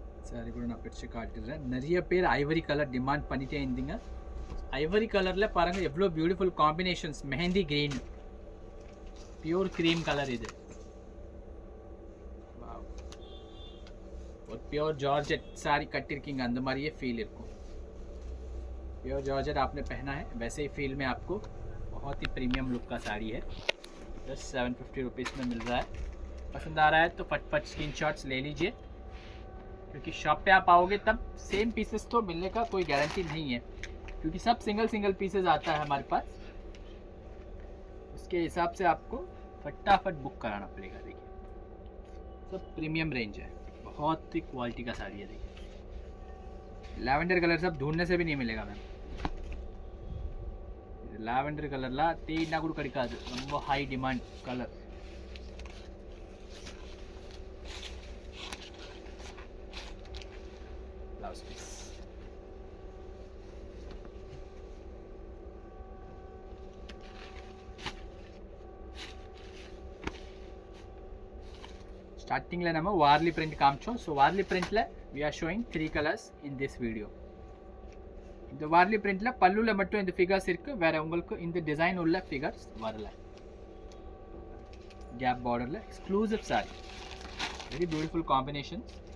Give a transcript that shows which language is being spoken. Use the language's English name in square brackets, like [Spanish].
[Tamil] Sorry கூட நான் பிடிச்சி காட்டுறேன். நிறைய பேர் ஐவரி கலர் டிமாண்ட் பண்ணிட்டே இருந்தீங்க. ஐவரி கலரில் பாருங்கள் எவ்வளோ beautiful combinations. Mehndi green, pure cream colour. இது ஒரு பியோர் [Hindi] जॉर्जेट साड़ी कटिरकिंग अंदर मारिए फील इनको प्योर जॉर्जेट आपने पहना है वैसे ही फील में आपको बहुत ही प्रीमियम लुक का साड़ी है। जस्ट 750 रुपीज़ में मिल रहा है। पसंद आ रहा है तो फटफट स्क्रीनशॉट्स ले लीजिए, क्योंकि शॉप पे आप आओगे तब सेम पीसेस तो मिलने का कोई गारंटी नहीं है, क्योंकि सब सिंगल पीसेस आता है हमारे पास। उसके हिसाब से आपको फटाफट बुक कराना पड़ेगा। देखिए सब प्रीमियम रेंज है, बहुत ही क्वालिटी का साड़ी है। देखिए लैवेंडर कलर सब ढूंढने से भी नहीं मिलेगा मैम। [Tamil] लैवेंडर कलर தேடினா கூட கிடைக்காது, ரொம்ப high demand colour. Blouse piece ஸ்டார்டிங்ல நம்ம வார்லி பிரிண்ட் காமிச்சோம்। So Warli பிரிண்ட்ல [English] we are showing 3 colors in this video। [Tamil] இந்த வார்லி பிரிண்ட்ல பல்லுல மட்டும் இந்த ஃபிகர்ஸ் இருக்கு, வேற உங்களுக்கு இந்த டிசைன் உள்ள ஃபிகர்ஸ் வரல। கேப் பார்டர்ல exclusive sorry, very beautiful combinations.